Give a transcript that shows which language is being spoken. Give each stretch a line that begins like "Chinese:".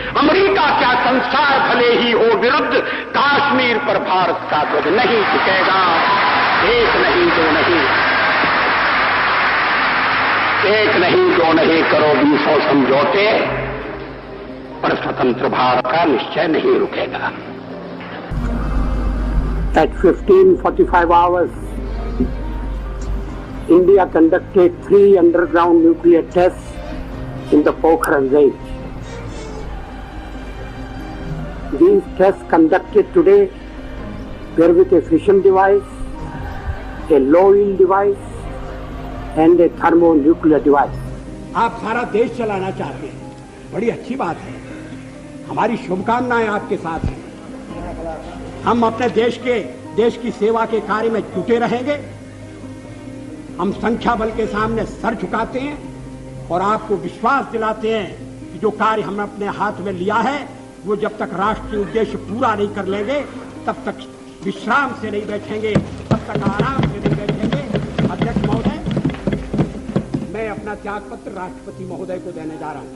Hindi: America क्या संसार भले ही हो विरुद्ध, कश्मीर पर भारत का ध्वज नहीं झुकेगा। एक नहीं दो नहीं, एक नहीं दो नहीं करो 20 समझौते, पर स्वतंत्र भारत का निश्चय नहीं रुकेगा।
English: At 15:45 hours, India conducted 3 underground nuclear tests in the Pokhran range. These tests conducted today were with a fission device, a low yield device, and a thermonuclear device.
Hindi: आप सारा देश चलाना चाहते हैं, बड़ी अच्छी बात है। हमारी शुभकामनाएं आपके साथ हैं। हम अपने देश की सेवा के कार्य में जुटे रहेंगे। हम संख्या बल के सामने सर झुकाते हैं और आपको विश्वास दिलाते हैं कि जो कार्य हमने अपने हाथ में लिया है, वो जब तक राष्ट्रीय उद्देश्य पूरा नहीं कर लेंगे, तब तक विश्राम से नहीं बैठेंगे, तब तक आराम से नहीं बैठेंगे। अध्यक्ष महोदय, मैं अपना त्यागपत्र राष्ट्रपति महोदय को देने जा रहा हूं।